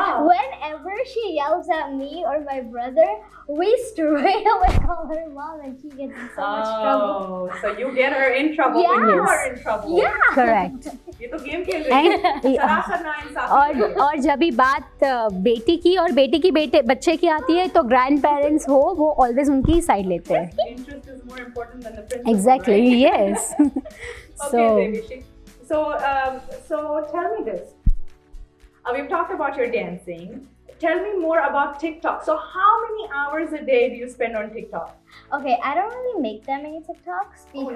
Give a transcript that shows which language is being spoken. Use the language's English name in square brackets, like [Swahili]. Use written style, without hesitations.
[English] Whenever she yells at me or my brother, we straight away call her mom and she gets in so much trouble. Oh, so you get her in trouble when you are in trouble. Yeah. Correct. [Hindi] ये तो game खेल रही है. सरासर नाइंसाफी. और जब भी बात बेटी की और बेटी की बच्चे की आती है तो ग्रैंड पेरेंट्स हो वो ऑलवेज उनकी साइड लेते हैं. [English] Interest is more important than the principle. Exactly, right? yes. Okay, Devishi. So tell me this. We've talked about your dancing. Tell me more about TikTok. So how many hours a day do you spend on TikTok? Okay, I don't really make that many TikToks because